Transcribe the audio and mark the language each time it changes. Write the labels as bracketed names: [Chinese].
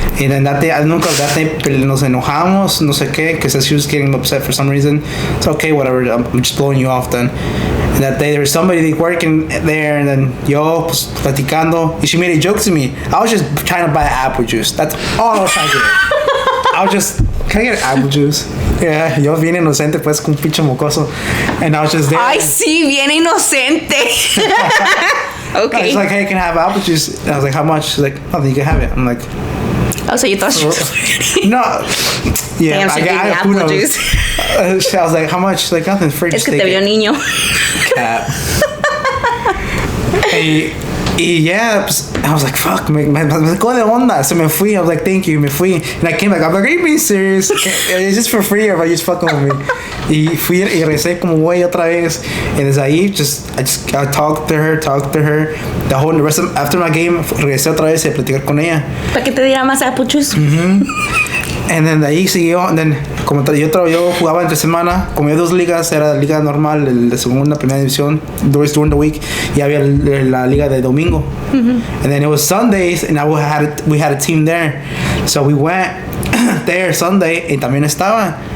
[English] And then that day [Spanish] nos enojamos, no sé qué, [English] because she was getting upset for some reason. It's okay, whatever. I'm just blowing you off then. And that day there was somebody working there, and then [Spanish] yo pues, platicando, [English] and she made a joke to me. I was just trying to buy apple juice. That's all I was trying to do. I was just, can I get apple juice? [Spanish] Yeah, yo bien inocente pues con un pinche mocoso. [English] And I was just there. [Spanish] Ay, sí, bien inocente. Okay. [English] She's like, hey, can I have apple juice? And I was like, how much? She's like, nothing, you can have it. I'm like, Oh, so you thought she was no. Yeah, Damn, she gave me apple juice. I was like, how much? She's like, nothing, free. [Spanish] Es que te vio niño. [English] Cat. [Spanish] Yeah, pues, [English] I was like, fuck, [Spanish] me sacó de onda. So me fui. [English] I was like, thank you, [Spanish] me fui. [English] And I came back. I'm like, are you being serious? Is this for free or are you just fucking with me? [Spanish] Y fui y regresé como güey otra vez. [English] And [Spanish] desde ahí, [English] I talked to her. The rest of, after my game, [Spanish] regresé otra vez y a platicar con ella. Para que te diera más apple juice. [English] And And then [Spanish] de ahí siguió, and then, como yo jugaba entre semana, como había 2 ligas, era la liga normal, el de segunda, primera división, [English] during the week, [Spanish] y había la liga de domingo. [English] And then it was Sundays, and we had a team there. So we went there Sunday, [Spanish] y también estaba.